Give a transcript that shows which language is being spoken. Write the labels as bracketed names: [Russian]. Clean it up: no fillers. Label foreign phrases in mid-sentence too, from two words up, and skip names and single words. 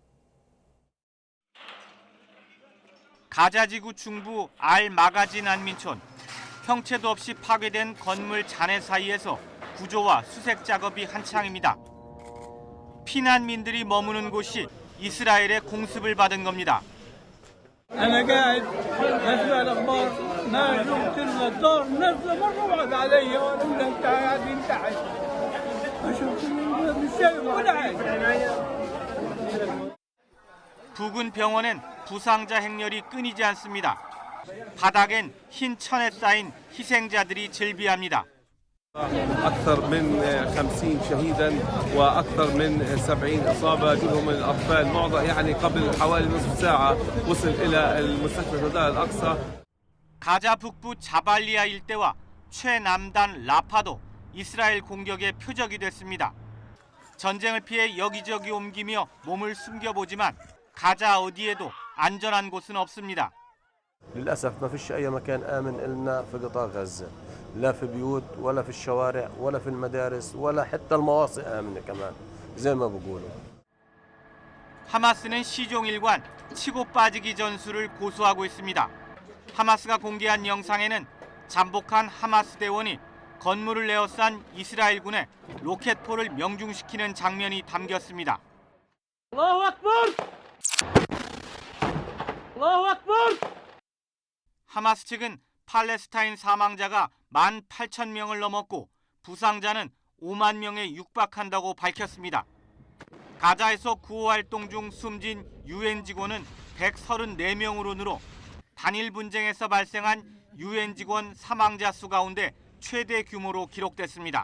[Korean] 가자지구 중부 알-마가지 난민촌. 형체도 없이 파괴된 건물 잔해 사이에서 구조와 수색 작업이 한창입니다. 피난민들이 머무는 곳이 이스라엘의 공습을 받은 겁니다. [Arabic] أنا قاعد أسمع الأخبار ما شفت الدار نفسه مرة واحدة علي وأنا قاعدين تحت أشوف الشيء ولا [Korean] 부근 병원엔 부상자 행렬이 끊이지 않습니다. 바닥엔 흰 천에 쌓인 희생자들이 즐비합니다. [Arabic] أكثر من 50 شهيدا وأكثر من 70 إصابة منهم الأطفال معظم يعني قبل حوالي نصف ساعة وصل إلى المستشفى الشهداء الأقصى. [Korean] 가자 북부 자발리아 일대와 최남단 라파도 이스라엘 공격의 표적이 됐습니다. 전쟁을 피해 여기저기 옮기며 몸을 숨겨보지만 가자 어디에도 안전한 곳은 없습니다. [Arabic] للأسف ما فيش أي مكان آمن إلنا في قطاع غزة لا في بيوت ولا في الشوارع ولا في المدارس ولا حتى المواصي آمنة كمان زي ما بقولوا. [Korean] 하마스는 시종일관 치고 빠지기 전술을 고수하고 있습니다. 하마스가 공개한 영상에는 잠복한 하마스 대원이 건물을 에워싼 이스라엘군의 로켓포를 명중시키는 장면이 담겼습니다. [Arabic] الله أكبر! الله أكبر! [Korean] 하마스 측은 팔레스타인 사망자가 18,000명을 넘었고 부상자는 5만 명에 육박한다고 밝혔습니다. 가자에서 구호 활동 중 숨진 UN 직원은 134명으로 늘어 단일 분쟁에서 발생한 UN 직원 사망자 수 가운데 최대 규모로 기록됐습니다.